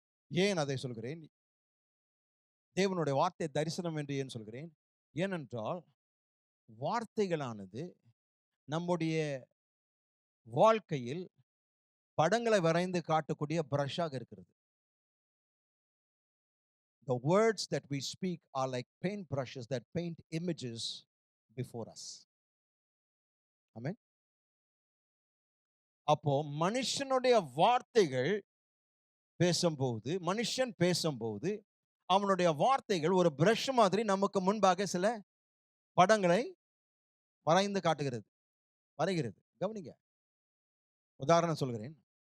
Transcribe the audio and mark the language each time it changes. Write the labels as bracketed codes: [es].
[ta] ஏன் அதை சொல்கிறேன்? தேவனுடைய வார்த்தை தரிசனம் என்று ஏன் சொல்கிறேன்? ஏனென்றால் வார்த்தைகளானது நம்முடைய வாழ்க்கையில் படங்களை வரைந்து காட்டக்கூடிய பிரஷாக இருக்கிறது. [en] The words that we speak are like paint brushes that paint images before us. [ta] ஆமென். அப்போ மனுஷனுடைய வார்த்தைகள் பேசும்போது, மனுஷன் பேசும்போது, அவனுடைய வார்த்தைகள் ஒரு பிரஷ் மாதிரி நமக்கு முன்பாக சில படங்களை வரைந்து காட்டுகிறது, வரைகிறது. கவனிங்க. உதாரணம் சொல்கிறேன்.